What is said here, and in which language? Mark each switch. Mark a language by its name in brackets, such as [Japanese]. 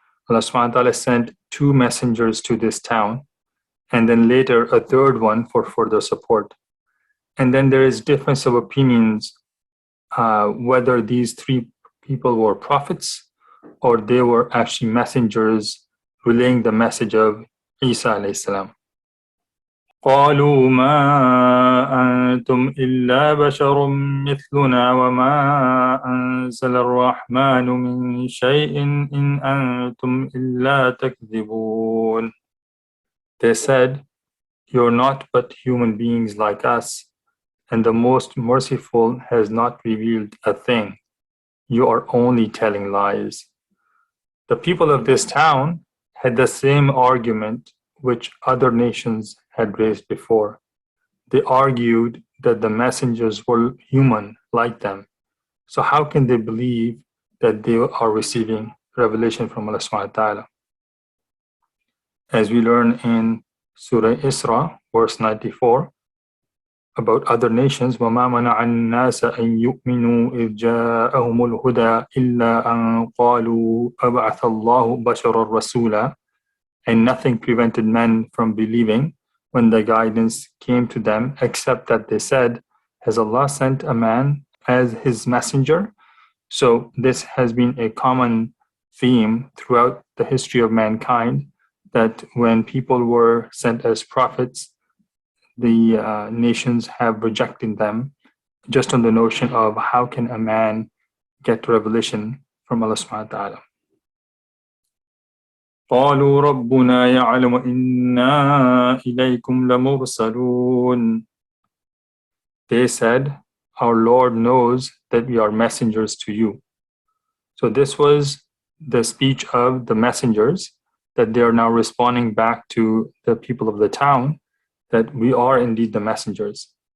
[English] Allah subhanahu wa ta'ala sent two messengers to this town, and then later a third one for further support. And then there is difference of opinions whether these three people were prophets or they were actually messengers relaying the message of Isa alayhi salam. [Arabic] قالوا ما أنتم إلا بشر مثلنا وما أنزل الرحمن من شيء إن أنتم إلا تكذبون. [English] They said, you're not but human beings like us, and the most merciful has not revealed a thing. You are only telling lies. The people of this town had the same argument which other nations had raised before. They argued that the messengers were human like them. So how can they believe that they are receiving revelation from Allah subhanahu wa ta'ala? As we learn in Surah Isra, verse 94, about other nations, [Arabic] وَمَا مَنَعَ النَّاسَ أَن يُؤْمِنُوا إِذْ جَاءَهُمُ الْهُدَى إِلَّا أَن قَالُوا أَبْعَثَ اللَّهُ بَشَرًا رَسُولًا. [English] And nothing prevented men from believing when the guidance came to them, except that they said, has Allah sent a man as his messenger? So this has been a common theme throughout the history of mankind, that when people were sent as prophets, the nations have rejected them just on the notion of how can a man get revelation from Allah subhanahu wa ta'ala. [Arabic] قالوا ربنا يعلم إنا إليكم لمرسلون. [English] They said, our Lord knows that we are messengers to you. So this was the speech of the messengers, that they are now responding back to the people of the town, that we are indeed the messengers.